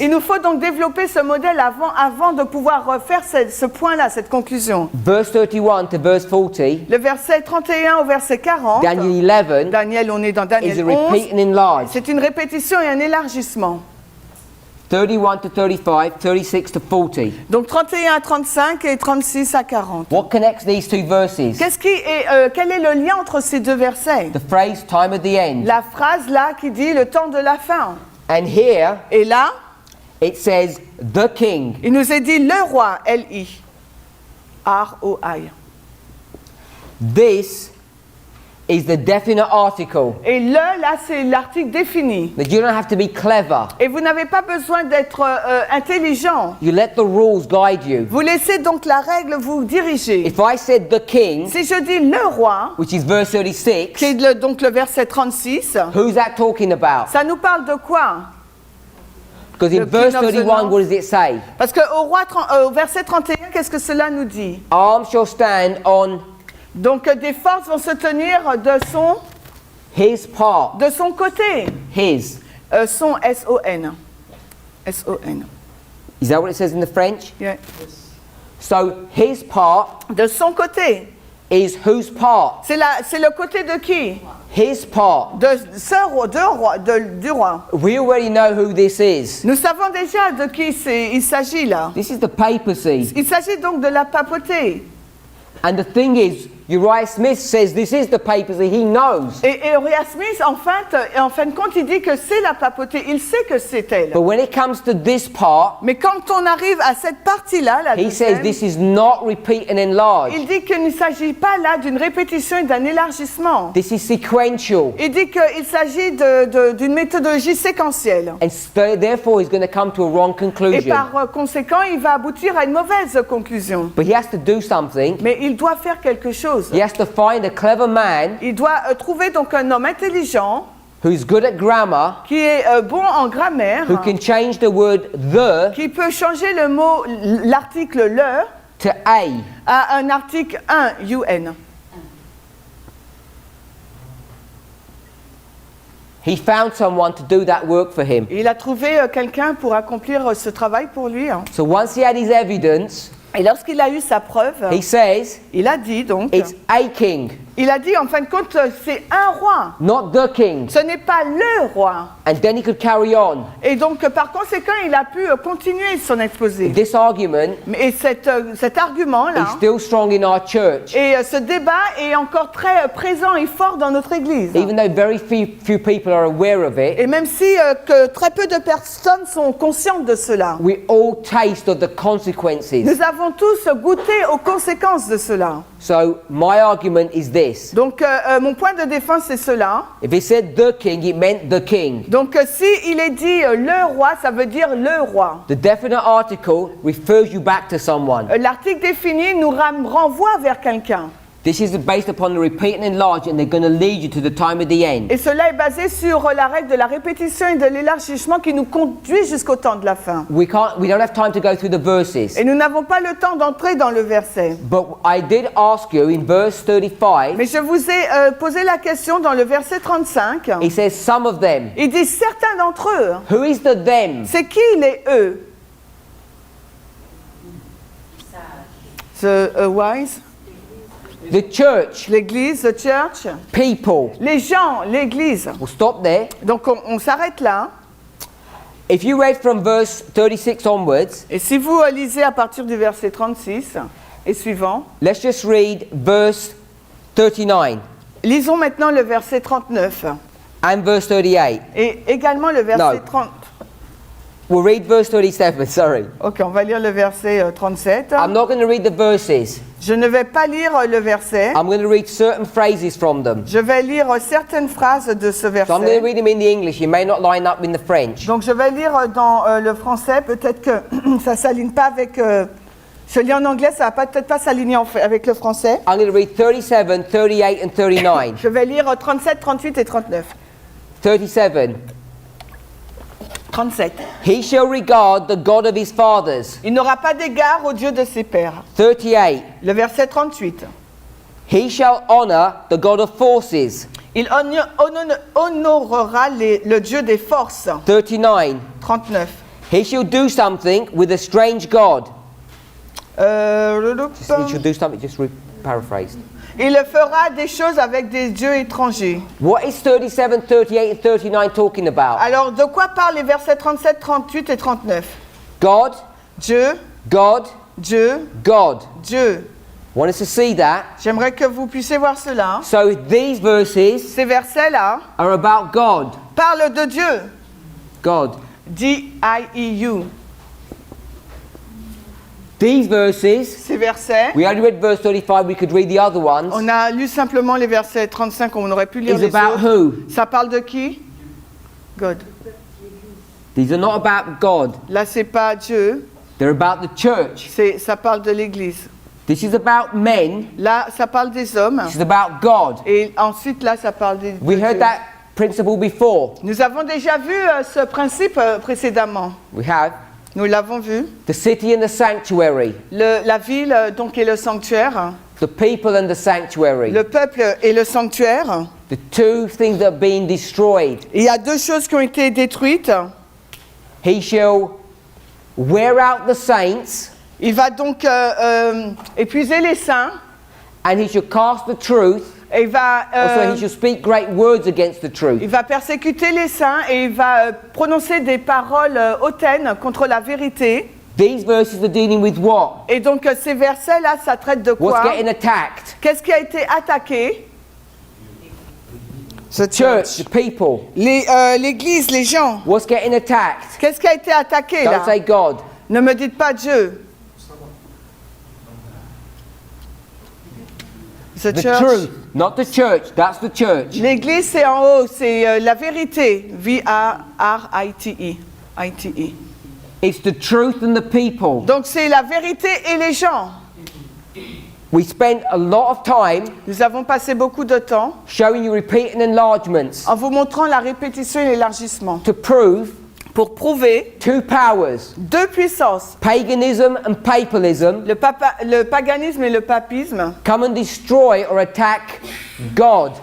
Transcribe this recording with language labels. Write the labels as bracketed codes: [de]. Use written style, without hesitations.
[fr] Il nous faut donc développer ce modèle avant de pouvoir faire ce point-là, cette conclusion. [en] Verse 31 to verse 40, [fr] Le verset 31 au verset 40. [en] Daniel 11 [fr] Daniel, on est dans [en] is a Daniel repeat and enlarge. [fr] C'est une répétition et un élargissement. [en] 31 to 35, 36 to 40. [fr] Donc 31 à 35 et 36 à 40. [en] What connects these two verses? [fr] Quel est le lien entre ces deux versets? [en] The phrase time of the end. [fr] La phrase là qui dit le temps de la fin. [en] And here [fr] Et là, [en] it says the king. [fr] il nous est dit le roi, L-I. R-O-I. [en] This is the definite article. [fr] Et le, là, c'est l'article défini. [en] That you don't have to be clever. [fr] Et vous n'avez pas besoin d'être intelligent. [en] You let the rules guide you. [fr] Vous laissez donc la règle vous diriger. [en] If I said the king, [fr] Si je dis le roi, [en] which is verse 36, [fr] qui est donc le verset 36, [en] who's that talking about? [fr] ça nous parle de quoi? [en] Because in The verse king of the 31, north. what does it say? [fr] Parce qu'au au verset 31, qu'est-ce que cela nous dit? [en] Arms shall stand on [fr] Donc des forces vont se tenir [en] his part. [fr] de son côté. [en] His. [fr] Son S-O-N. S-O-N. [en] Is that what it says in the French? Yeah. So his part [fr] De son côté. [en] is whose part? [fr] C'est le côté de qui? [en] His part. [fr] De ce roi, du roi. [en] We already know who this is. [fr] Nous savons déjà de qui il s'agit là. [en] This is the papacy. [fr] Il s'agit donc de la papauté. [en] And the thing is, Uriah Smith says this is the papacy. He knows. [fr] Et Uriah Smith, en fin de compte, il dit que c'est la papauté. Il sait que c'est elle. [en] But when it comes to this part, [fr] Mais quand on arrive à cette partie-là, la [en] he says [fr] deuxième, [en] this is not repeat and enlarge. [fr] il dit qu'il ne s'agit pas là d'une répétition et d'un élargissement. [en] This is sequential. [fr] Il dit qu'il s'agit d'une méthodologie séquentielle. [en] And therefore, he's going to come to a wrong [fr] Et [en] conclusion. [fr] par conséquent, il va aboutir à une mauvaise conclusion. [en] But he has to do something. [fr] Mais il doit faire quelque chose. [en] He has to find a clever man [fr] Il doit trouver donc un homme intelligent [en] who's good at grammar, [fr] qui est bon en grammaire, [en] who can change the word the [fr] qui peut changer le mot, l'article le, [en] to a. [fr] à un article 1, UN. [en] He found someone to do that work for him. [fr] Il a trouvé quelqu'un pour accomplir ce travail pour lui. [en] So once he had his evidence, [fr] Et lorsqu'il a eu sa preuve, [en] he says [fr] il a dit donc, [en] it's a king. [fr] Il a dit, en fin de compte, c'est un roi. [en] not the king. [fr] Ce n'est pas le roi. [en] And then he could carry on. [fr] Et donc, par conséquent, il a pu continuer son exposé. [en] This argument [fr] Et cet argument-là, [en] is still strong in our church, [fr] et ce débat est encore très présent et fort dans notre Église. [en] even though very few people are aware of it. [fr] Et même si que très peu de personnes sont conscientes de cela. [en] We all taste of the consequences. [fr] Nous avons tous goûté aux conséquences de cela. [en] So my argument is this: [fr] Donc, mon point de défense, c'est cela. [en] if it said the king, it meant the king. [fr] Donc, si il est dit le roi, ça veut dire le roi. [en] The definite article refers you back to someone. [fr] L'article défini nous renvoie vers quelqu'un. [en] This is based upon the repeat and enlarge, and they're going to lead you to the time of the end. [fr] Et cela est basé sur la règle de la répétition et de l'élargissement qui nous conduit jusqu'au temps de la fin. [en] We don't have time to go through the verses. [fr] Et nous n'avons pas le temps d'entrer dans le verset. [en] But I did ask you in verse 35, [fr] Mais je vous ai posé la question dans le verset 35. [en] it says some of them. [fr] Il dit certains d'entre eux. [en] Who is the them? [fr] C'est qui les eux? [en] The wise, The church, [fr] l'église, [en] the church, people. [fr] les gens, l'église. [en] We'll stop there. [fr] Donc on s'arrête là. [en] If you read from verse 36 onwards, [fr] Et si vous lisez à partir du verset 36 et suivant, [en] let's just read verse 39 [fr] lisons maintenant le verset 39 [en] and verse 38. [fr] et également le verset [en] No. [fr] 30. [en] We'll read verse 37, sorry. [fr] Ok, on va lire le verset 37. [en] I'm not going to read the verses. [fr] Je ne vais pas lire le verset. [en] I'm going to read certain phrases from them. [fr] Je vais lire certaines phrases de ce [en] So I'm going to [fr] verset. [en] read them in the English. It may not line up in the French. [fr] Donc je vais lire dans le français. Peut-être que ça s'aligne pas avec. Je lis en anglais, ça va peut-être pas s'aligner avec le français. [en] I'm going to read 37, 38 and 39. [fr] Je vais lire 37, 38 et 39. [en] 37. [fr] 37. [en] He shall regard the God of his fathers. [fr] Il n'aura pas d'égard au Dieu de ses pères. [en] 38. [fr] Le verset 38. [en] He shall honor the God of forces. [fr] Il honorera le Dieu des forces. [en] 39. [fr] 39. [en] He shall do something with a strange God. He shall do something, just paraphrased. [fr] Il fera des choses avec des dieux étrangers. [en] What is 37, 38 and 39 talking about? [fr] Alors, de quoi parlent les versets 37, 38 et 39? [en] God, [fr] Dieu, [en] God, [fr] Dieu, [en] God. [fr] Dieu. [en] Want us to see that? [fr] J'aimerais que vous puissiez voir cela. [en] So these verses [fr] Ces versets-là [en] are about God. [fr] parlent de Dieu. [en] God. [fr] D-I-E-U. [en] These verses, [fr] Ces versets, [en] we only read verse 35, we could read the other ones, [fr] on a lu simplement les versets 35, on aurait pu lire [en] is [fr] les [en] about [fr] autres. [en] who? [fr] Ça parle de qui? [en] God. These are not about God. [fr] Là, c'est pas Dieu, [en] They're about the church. [fr] ça parle de l'Église. [en] This is about men. [fr] Là, ça parle des hommes. [en] This is about God. [fr] Et ensuite, là, ça parle de [en] We heard [fr] Dieu. [en] that principle before. [fr] Nous avons déjà vu ce principe précédemment. [en] We have [fr] Nous l'avons vu. [en] the city and the sanctuary, [fr] La ville, donc, est le sanctuaire. [en] the people and the sanctuary. [fr] Le peuple et le sanctuaire. [en] The two things that are being destroyed. [fr] Il y a deux choses qui ont été détruites. [en] He shall wear out the saints, [fr] Il va donc épuiser les saints. [en] and he shall cast the truth. [fr] Et il va, [en] Also, he shall speak great words against the truth. [fr] il va persécuter les saints et il va prononcer des paroles hautaines contre la vérité. [en] These verses are dealing with what? [fr] Et donc ces versets-là, ça traite de [en] What's [fr] quoi? [en] getting attacked? [fr] Qu'est-ce qui a été attaqué? [en] The Church, the people. [fr] L'Église, les gens. [en] What's getting attacked? [fr] Qu'est-ce qui a été attaqué là? [en] Don't say God. [fr] Ne me dites pas Dieu. [en] The The church. truth, not the church. That's the church. [fr] L'Église, c'est en haut, c'est la vérité. V-A-R-I-T-E. I-T-E. [en] It's the truth and the people. [fr] Donc c'est la vérité et les gens. [en] We spent a lot of time [fr] Nous avons passé beaucoup de temps [en] showing you repeating enlargements [fr] en vous montrant la répétition et l'élargissement [en] to prove [fr] pour prouver [en] two powers, [fr] deux puissances, [en] paganism and papalism, [fr] le paganisme et le papisme, [en] come and destroy or attack God.